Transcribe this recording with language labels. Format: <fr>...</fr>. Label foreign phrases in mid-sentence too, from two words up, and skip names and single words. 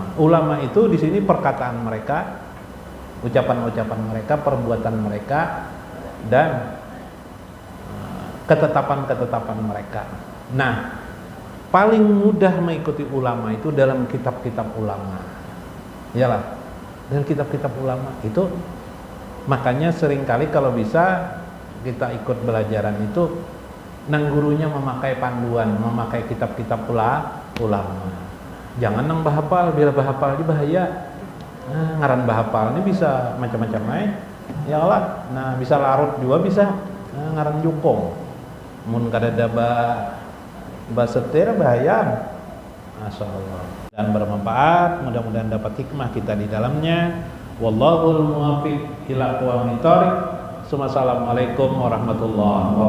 <id>Ulama itu di sini perkataan mereka, ucapan-ucapan mereka, perbuatan mereka, dan ketetapan-ketetapan mereka. Nah, paling mudah mengikuti ulama itu dalam kitab-kitab ulama.</id> <bjn>Iyalah, dalam kitab-kitab ulama itu, makanya seringkali kalau bisa kita ikut belajaran itu, nang gurunya memakai panduan, memakai kitab-kitab ulama. Jangan nang bahapal, bila bahapal ini bahaya. Nah, ngaran bahapal ini bisa macam-macam</bjn> <ar>يا الله.</ar> <bjn>Nah, bisa larut juga bisa. Nah, ngaran jukong. Mun kada ada ba setir bahaya.</bjn> <ar>ما شاء الله.</ar> <id>Dan bermanfaat, mudah-mudahan dapat hikmah kita di dalamnya.</id> <ar>والله الموفق إلى أقوم الطريق. السلام عليكم ورحمة الله وبركاته.</ar>